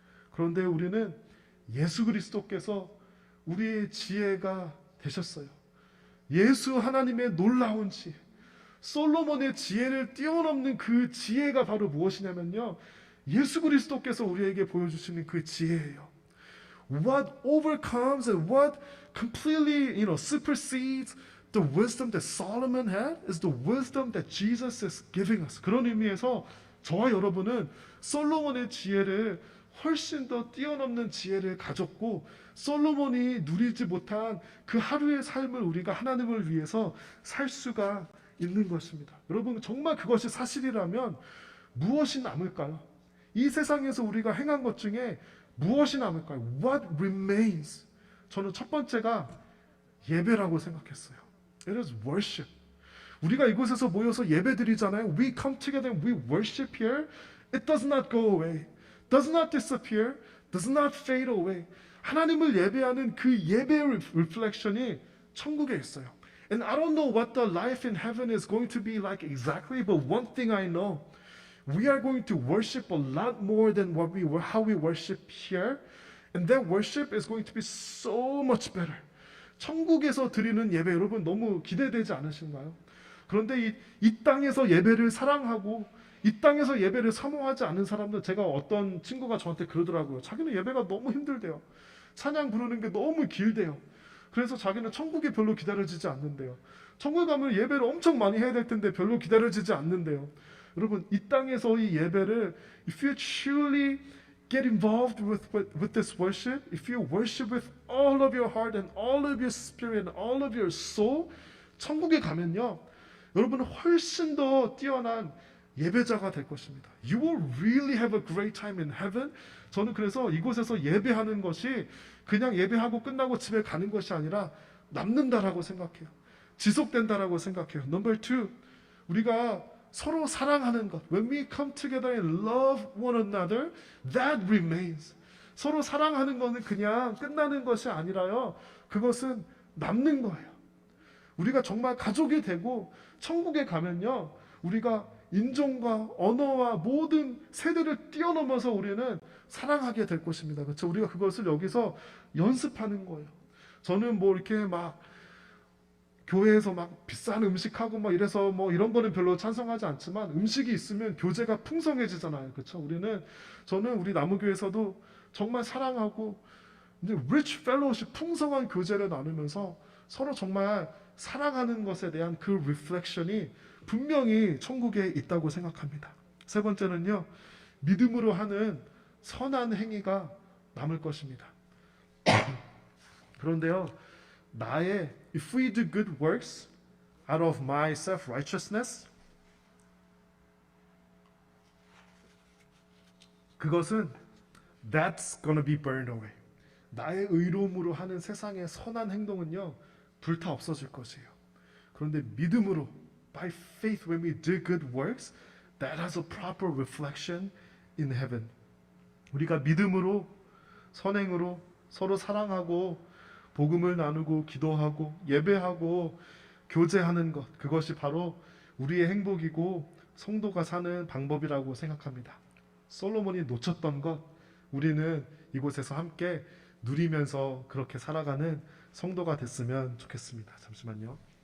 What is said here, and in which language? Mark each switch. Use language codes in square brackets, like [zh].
[ko] 그런데 우리는 예수 그리스도께서 우리의 지혜가 되셨어요. 예수 하나님의 놀라운 지혜, 솔로몬의 지혜를 뛰어넘는 그 지혜가 바로 무엇이냐면요, 예수 그리스도께서 우리에게 보여주시는 그 지혜예요. [en] What overcomes and what completely, supersedes the wisdom that Solomon had is the wisdom that Jesus is giving us. [ko] 그런 의미에서 저와 여러분은 솔로몬의 지혜를 훨씬 더 뛰어넘는 지혜를 가졌고, 솔로몬이 누리지 못한 그 하루의 삶을 우리가 하나님을 위해서 살 수가 있는 것입니다. 여러분, 정말 그것이 사실이라면 무엇이 남을까요? 이 세상에서 우리가 행한 것 중에 무엇이 남을까요? [en] What remains? [ko] 저는 첫 번째가 예배라고 생각했어요. [en] It is worship. [ko] 우리가 이곳에서 모여서 예배 드리잖아요. [en] We come together and we worship here. It does not go away. Does not disappear. Does not fade away. [ko] 하나님을 예배하는 그 예배의 reflection이 천국에 있어요. [en] And I don't know what the life in heaven is going to be like exactly, but one thing I know, we are going to worship a lot more than how we worship here, and that worship is going to be so much better. [ko] 천국에서 드리는 예배 여러분 너무 기대되지 않으신가요? 그런데 이 땅에서 예배를 사랑하고 이 땅에서 예배를 사모하지 않은 사람들, 제가 어떤 친구가 저한테 그러더라고요. 자기는 예배가 너무 힘들대요. 찬양 부르는 게 너무 길대요. 그래서 자기는 천국이 별로 기다려지지 않는데요. 천국 가면 예배를 엄청 많이 해야 될 텐데 별로 기다려지지 않는데요. 여러분, 이 땅에서 이 예배를 [en] if you truly get involved with this worship, if you worship with all of your heart and all of your spirit and all of your soul, [ko] 천국에 가면요, 여러분은 훨씬 더 뛰어난 예배자가 될 것입니다. [en] You will really have a great time in heaven. [ko] 저는 그래서 이곳에서 예배하는 것이 그냥 예배하고 끝나고 집에 가는 것이 아니라 남는다라고 생각해요. 지속된다라고 생각해요. [en] Number two, [ko] 우리가 서로 사랑하는 것. [en] When we come together and love one another, that remains. [ko] 서로 사랑하는 것은 그냥 끝나는 것이 아니라요, 그것은 남는 거예요. 우리가 정말 가족이 되고 천국에 가면요, 우리가 인종과 언어와 모든 세대를 뛰어넘어서 우리는 사랑하게 될 것입니다. 그렇죠? 우리가 그것을 여기서 연습하는 거예요. 저는 뭐 이렇게 막 교회에서 막 비싼 음식하고 막 이래서 뭐 이런 거는 별로 찬성하지 않지만 음식이 있으면 교제가 풍성해지잖아요. 그렇죠? 저는 우리 나무교회에서도 정말 사랑하고 이제 [en] rich fellowship, [ko] 풍성한 교제를 나누면서 서로 정말 사랑하는 것에 대한 그 reflection이 분명히 천국에 있다고 생각합니다. 세 번째는요, 믿음으로 하는 선한 행위가 남을 것입니다. 그런데요, [en] if we do good works out of my self-righteousness, [ko] 그것은 [en] that's gonna be burned away. [ko] 나의 의로움으로 하는 세상의 선한 행동은요, 불타 없어질 것이에요. 그런데 믿음으로, [en] by faith, when we do good works, that has a proper reflection in heaven. [ko] 우리가 믿음으로, 선행으로 서로 사랑하고 복음을 나누고 기도하고 예배하고 교제하는 것, 그것이 바로 우리의 행복이고 성도가 사는 방법이라고 생각합니다. 솔로몬이 놓쳤던 것, 우리는 이곳에서 함께 누리면서 그렇게 살아가는 성도가 됐으면 좋겠습니다. 잠시만요.